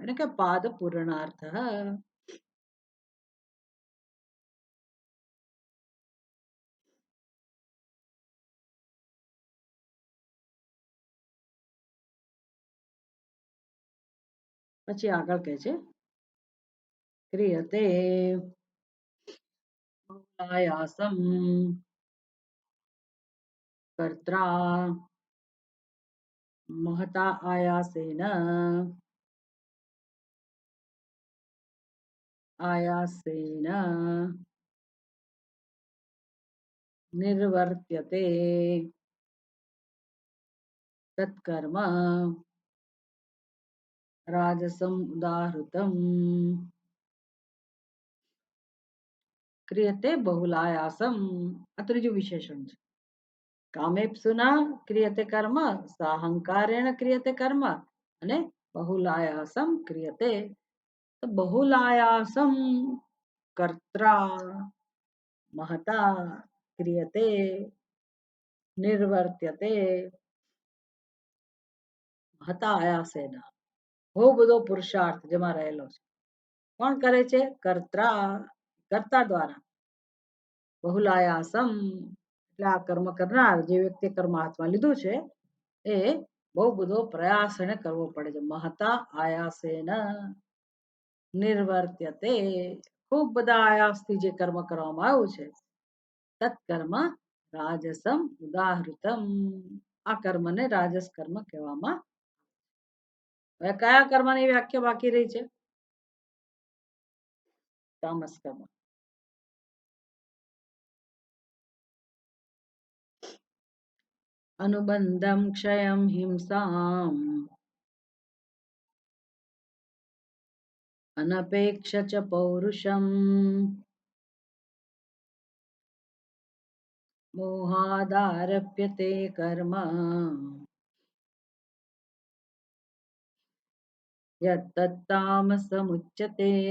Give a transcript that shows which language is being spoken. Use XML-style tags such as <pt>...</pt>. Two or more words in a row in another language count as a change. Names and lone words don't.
<gu>એટલે કે પાદ પૂર્ણાર્થ. પછી આગળ કહે છે ક્રિયતે</gu> <sa>बहुलायासम् कर्त्रा महता आयासेन आयासेन निर्वर्त्यते तत्कर्म राजसम उदाहृतम. क्रियते बहुलायासम्</sa> <gu>આ ત્રીજું વિશેષણ છે.</gu> <sa>कामेप्सुना क्रियते कर्म, साहङ्कारेण क्रियते कर्म</sa> <gu>અને</gu> <sa>बहुलायासम् क्रियते. તો बहुलायासम् कर्त्रा महता क्रियते निर्वर्त्यते. महता आयासेन</sa> <gu>બહુ બધો પુરુષાર્થ જેમાં રહેલો છે. કોણ કરે છે? કર્તા, કર્તા દ્વારા. બહુલાયાસમ એટલે આ કર્મ કરનાર જે વ્યક્તિ કર્મ હાથમાં લીધું છે એ બહુ બધો પ્રયાસ એને કરવો પડે છે.</gu> <sa>महता आयासेन निर्वर्त्यते.</sa> <gu>ખૂબ બધા આયાસથી જે કર્મ કરવામાં આવ્યું છે</gu> <sa>तत्कर्म राजसम् उदाहृतम्.</sa> <gu>આ કર્મને રાજસ કર્મ કહેવામાં. હવે કયા કર્મની વ્યાખ્યા બાકી રહી છે? તામસ કર્મ.</gu> <sa>अनुबन्धम् क्षयम् हिंसाम् अनपेक्ष च पौरुषम् मोहादारभ्यते कर्म यत्तत्तामसमुच्यते।</sa>